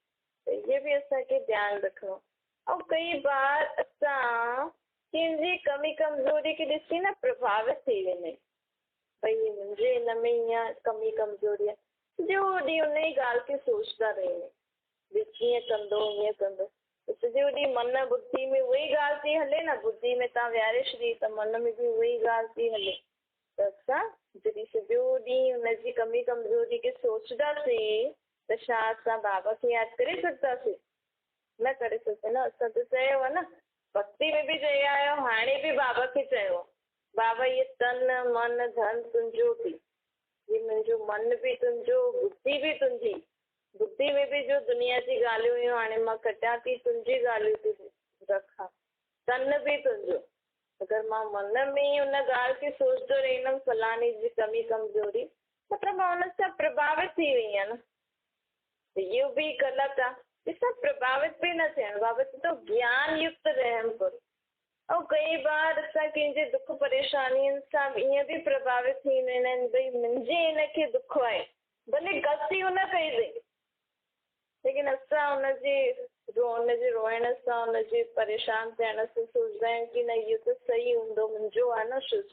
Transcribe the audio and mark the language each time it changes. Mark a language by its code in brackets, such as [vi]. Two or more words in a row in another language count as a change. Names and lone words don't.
[sd] त इहे बि असांखे ध्यानु रखिणो। ऐं कई बार असां कंहिंजी कमी कमज़ोरी खे ॾिसी न प्रभावित थी वेंदा आहियूं, भई मुंहिंजे हिन में हीअं कमी कमज़ोरी आहे, सॼो ॾींहुं उन ई ॻाल्हि खे सोचंदा रहंदा आहियूं, भई कीअं कंदो हीअं कंदो, सॼो ॾींहुं मन बुद्धि में उहा ई ॻाल्हि थी हले न, बुद्धि में तव्हां विहारे छॾी त मन में बि उहा ई ॻाल्हि थी हले। त असां जॾहिं सॼो ॾींहुं हुनजी कमी कमज़ोरी खे सोचंदासीं त छा असां बाबा खे यादि करे सघंदासीं? न करे सघंदा न। असां त चयो आहे न, भक्ति में बि चई आहियो, हाणे बि बाबा खे चयो, बाबा इहे तन मन धन तुंहिंजो थी, ये मुंहिंजो मन बि तुंहिंजो, बुद्धि बि तुंहिंजी, बुद्धि में बि जो दुनिया जी ॻाल्हियूं हुयूं हाणे मां कढियां थी, तुंहिंजी ॻाल्हियूं थी रखां, तन बि तुंहिंजो। अगरि मां मन में ई हुन ॻाल्हि खे सोचंदो रहंदमि फलाणी जी कमी कमज़ोरी, मतिलबु मां हुन सां प्रभावित थी वई आहियां न, त इहो बि ग़लति आहे। ॾिसो प्रभावित बि न थियणु, बाबा चए थो ज्ञान युक्त रहम करो। ऐं कई बार असां कंहिंजे दुख परेशानियुनि सां ईअं बि प्रभावित थी वेंदा आहिनि, भई मुंहिंजे हिनखे दुख आहे, भले ग़लती हुन कई अथई, लेकिन असां हुनजे रोइण सां, हुनजे परेशान थियण सां सोचंदा आहियूं कि न इहो त सही हूंदो, मुंहिंजो आहे न शुद्ध।